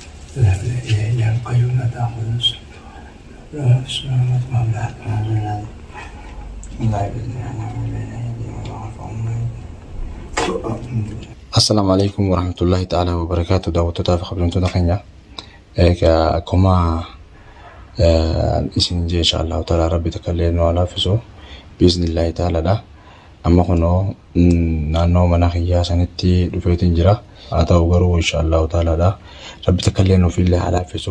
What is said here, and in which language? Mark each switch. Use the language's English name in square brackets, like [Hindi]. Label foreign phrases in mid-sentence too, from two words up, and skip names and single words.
[Arabic] لا إله إلا القيوم لا تأخذه سنة ولا سنة ولا نوم. السلام عليكم ورحمة الله تعالى وبركاته. [Oromo] Daawwattoota fi kabajamtoota keenya egaa akkuma isin jee [Arabic] إن شاء الله تعالى [Oromo] rabbi takka illee nu alaafisu [Arabic] بإذن الله تعالى. [Oromo] Amma kunoo naannoo mana kiyyaa sanitti dhufeetiin jira. Haa ta'u garuu [Arabic] إن شاء الله تعالى [Oromo] rabbi takka illee nuuf illee alaafisu.